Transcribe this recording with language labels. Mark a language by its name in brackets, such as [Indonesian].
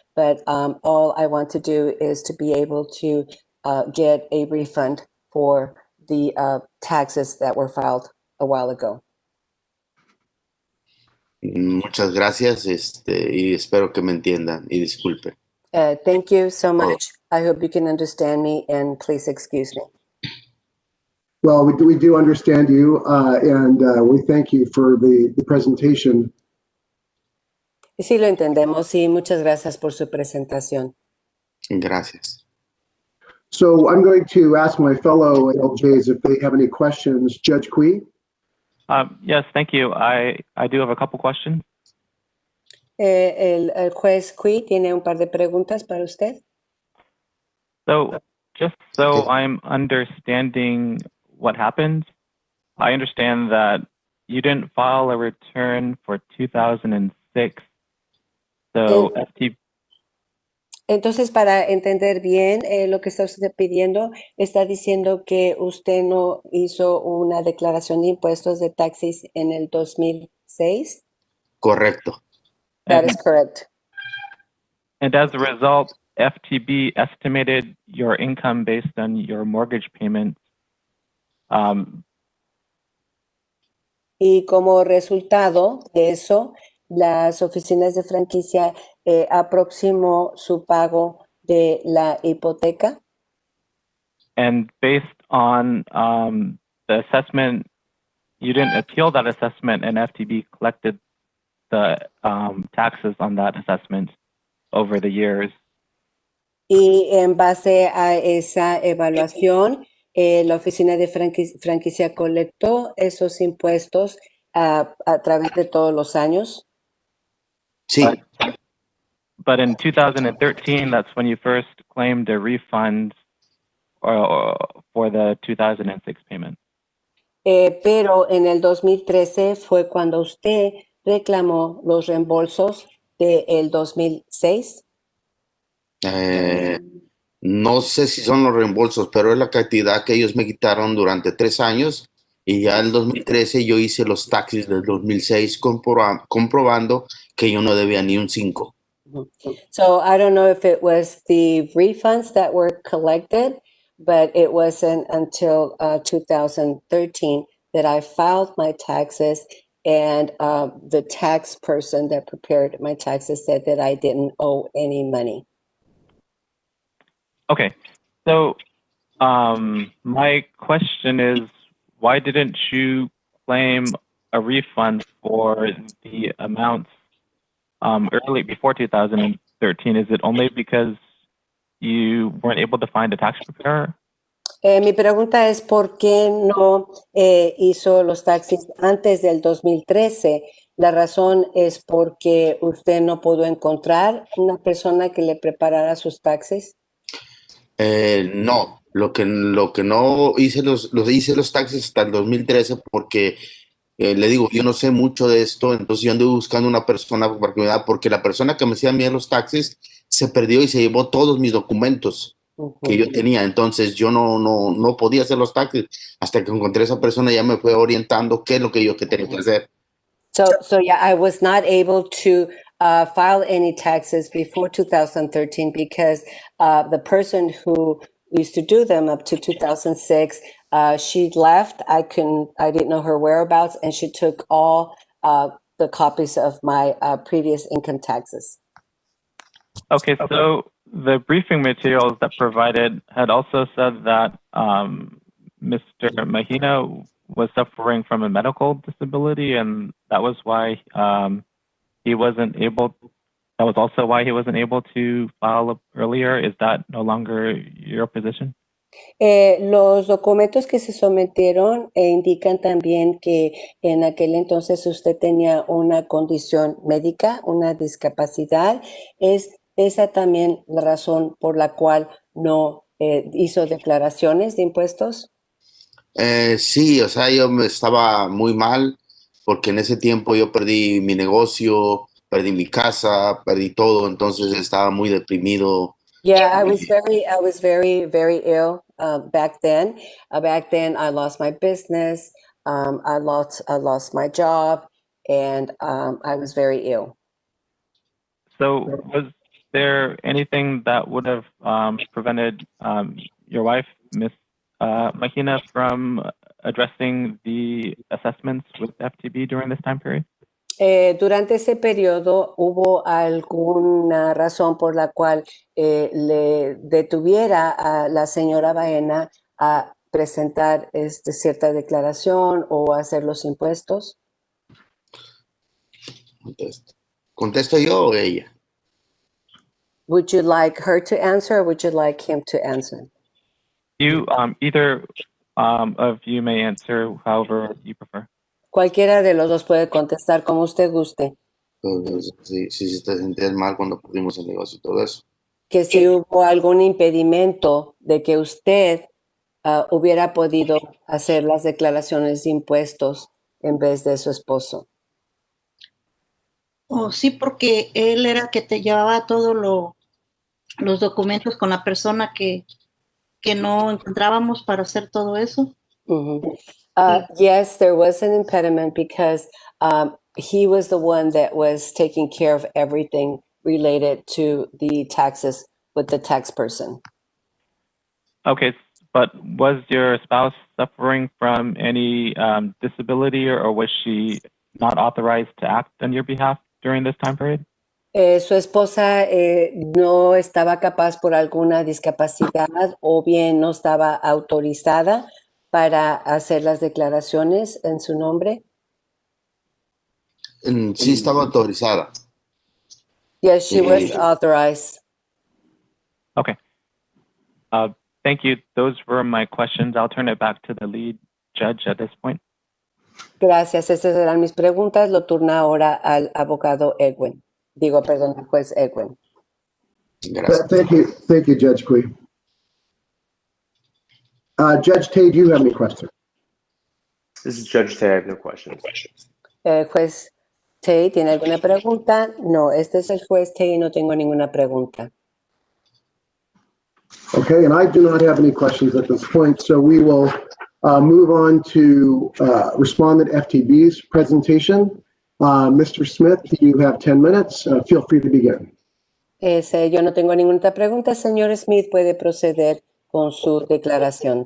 [English] But all I want to do is to be able to get a refund for the taxes that were filed a while ago. [Spanish] Muchas gracias, y espero que me entiendan y disculpen. [English] Thank you so much. I hope you can understand me and please excuse me. Well, we do understand you, and we thank you for the presentation. [Spanish] Y sí lo entendemos y muchas gracias por su presentación. Gracias. [English] So I'm going to ask my fellow LJs if they have any questions. Judge Kui? Yes, thank you. I do have a couple questions. [Spanish] El juez Cui tiene un par de preguntas para usted. [English] So just so Okay. I'm understanding what happened, I understand that you didn't file a return for 2006. So [Spanish] Entonces, para entender bien lo que está usted pidiendo, está diciendo que usted no hizo una declaración de impuestos de taxis en el 2006. Correcto. [English] That And, is correct. and as a result, FTB estimated your income based on your mortgage payments. [Spanish] Y como resultado de eso, las oficinas de franquicia aproximó su pago de la hipoteca. [English] And based on the assessment, you didn't appeal that assessment, and FTB collected the taxes on that assessment over the years. [Spanish] Y en base a esa evaluación, la oficina de franquicia colectó esos impuestos a través de todos los años. Sí. [English] But in 2013, that's when you first claimed a refund for the 2006 payment. [Spanish] Pero en el 2013 fue cuando usted reclamó los reembolsos del 2006. No sé si son los reembolsos, pero es la cantidad que ellos me quitaron durante 3 años y ya en el 2013 yo hice los taxis del 2006 comprobando que yo no debía ni un 5. [English] So I don't know if it was the refunds that were collected, but it wasn't until 2013 that I filed my taxes, and the tax person that prepared my taxes said that I didn't owe any money. Okay, so my question is, why didn't you claim a refund for the amounts early before 2013? Is it only because you weren't able to find a tax preparer? [Spanish] Mi pregunta es por qué no hizo los taxis antes del 2013. La razón es porque usted no pudo encontrar una persona que le preparara sus taxis. No, lo que no hice hice los taxis hasta el 2013 porque le digo, yo no sé mucho de esto, entonces yo anduve buscando una persona para que me da, porque la persona que me hacía a mí los taxis se perdió y se llevó todos mis documentos que yo tenía, entonces yo no podía hacer los taxis hasta que encontré a esa persona, ya me fue orientando qué es lo que yo tenía que hacer. [English] So yeah, I was not able to file any taxes before 2013 because the person who used to do them up to 2006, she left. I didn't know her whereabouts, and she took all the copies of my previous income taxes. Okay, so the briefing materials that provided had also said that Mr. Mahina was suffering from a medical disability, and that was why he wasn't able. That was also why he wasn't able to file up earlier. Is that no longer your position? [Spanish] Los documentos que se sometieron indican también que en aquel entonces usted tenía una condición médica, una discapacidad. ¿Es esa también la razón por la cual no hizo declaraciones de impuestos? Sí, o sea, yo me estaba muy mal porque en ese tiempo yo perdí mi negocio, perdí mi casa, perdí todo, entonces estaba muy deprimido. [English] Yeah, I was very ill back then. Back then, I lost my business. I lost my job, and I was very ill. So was there anything that would have prevented your wife, Miss Mahina, from addressing the assessments with FTB during this time period? [Spanish] Durante ese periodo, ¿hubo alguna razón por la cual le detuviera a la señora Bahena a presentar cierta declaración o hacer los impuestos? ¿Contesto yo o ella? [English] Would you like her to answer or would you like him to answer? You either of you may answer however you prefer. [Spanish] Cualquiera de los dos puede contestar como usted guste. Entonces, si te sentías mal cuando perdimos el negocio y todo eso. Que si hubo algún impedimento de que usted hubiera podido hacer las declaraciones de impuestos en vez de su esposo. Oh, sí, porque él era que te llevaba todo los documentos con la persona que no encontrábamos para hacer todo eso. [English] Yes, there was an impediment because he was the one that was taking care of everything related to the taxes with the tax person. Okay, but was your spouse suffering from any disability, or was she not authorized to act on your behalf during this time period? [Spanish] Su esposa no estaba capaz por alguna discapacidad o bien no estaba autorizada para hacer las declaraciones en su nombre. Sí estaba autorizada. [English] Yes, she was authorized. Okay. Thank you. Those were my questions. I'll turn it back to the lead judge at this point. [Spanish] Gracias, estas eran mis preguntas. Lo turna ahora al abogado Edwin. Digo, perdón, al juez Edwin. Gracias. [English] Thank you, Judge Cui. Judge Tay, do you have any questions? This is Judge Tay. I have no questions. [Spanish] Juez Tay, ¿tiene alguna pregunta? No, este es el juez Tay y no tengo ninguna pregunta. [English] Okay, and I do not have any questions at this point, so we will move on to Respondent FTB's presentation. Mr. Smith, you have 10 minutes. Feel free to begin. [Spanish] Yo no tengo ninguna otra pregunta. Señor Smith puede proceder con su declaración.